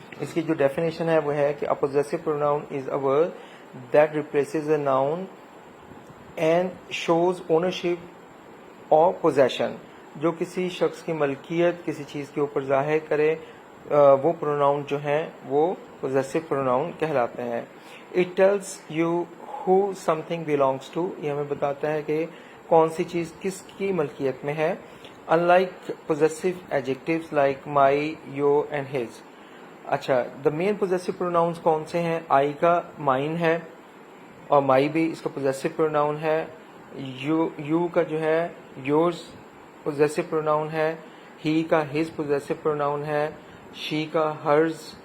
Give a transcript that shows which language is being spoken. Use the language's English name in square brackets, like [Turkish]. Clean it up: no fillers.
[Urdu] اس کی جو ڈیفینیشن ہے وہ ہے کہ [English] a possessive pronoun is a word that replaces a noun and shows ownership or possession. [Urdu] جو کسی شخص کی ملکیت کسی چیز کے اوپر ظاہر کرے وہ پروناؤن جو ہیں وہ possessive pronoun کہلاتے ہیں. [English] It tells you who something belongs to. [Urdu] یہ ہمیں بتاتا ہے کہ کون سی چیز کس کی ملکیت میں ہے. [English] Unlike possessive adjectives like my, your and his. [Urdu] اچھا، دا مین پوزیسو پروناؤنس کون سے ہیں؟ آئی کا مائن ہے، اور مائی بھی اس کا پوزیسو پروناؤن ہے. یو کا جو ہے یورز پوزیسو پروناؤن ہے. ہی کا ہز پوزیسو پروناؤن ہے. شی کا ہرز.